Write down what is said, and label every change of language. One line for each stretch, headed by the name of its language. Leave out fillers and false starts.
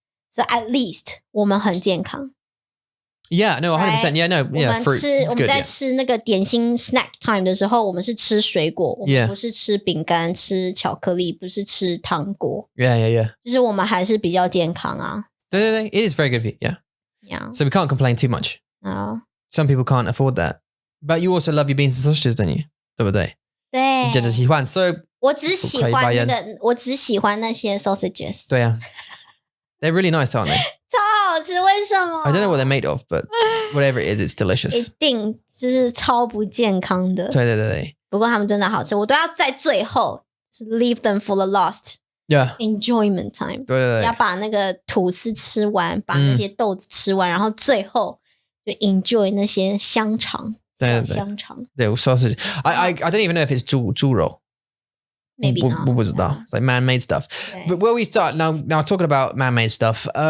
English: So at least
Chinese: 我们很健康。
English: Yeah, no, 100%. Yeah, no, yeah, fruit.
Chinese: 我们在吃那个点心 snack time 的时候，我们是吃水果，我们不是吃饼干、吃巧克力，不是吃糖果。
English: Yeah.
Chinese: 就是我们还是比较健康啊。对
English: It is very good for you. Yeah. So we can't complain too much. No. Some people can't afford that. But you also love your beans and sausages, don't you?
Chinese: 对不对？对。你真的喜欢，所以我只喜欢那些 sausages。对啊。
English: They're really nice, aren't they?
Chinese: 超好吃，为什么
English: I don't know what they're made of, but whatever it is, it's delicious.
Chinese: 一定就是超不健康的。对。不过他们真的好吃，我都要在最后是
English: leave them for the last enjoyment time。
Chinese: 对。要把那个吐司吃完，把那些豆子吃完，然后最后就 enjoy 那些香肠。小香肠。对 sausage.
English: I don't even know if it's 猪肉。 Maybe not.
Chinese: 不知道
English: It's like man-made stuff. But where we start now talking about man-made stuff.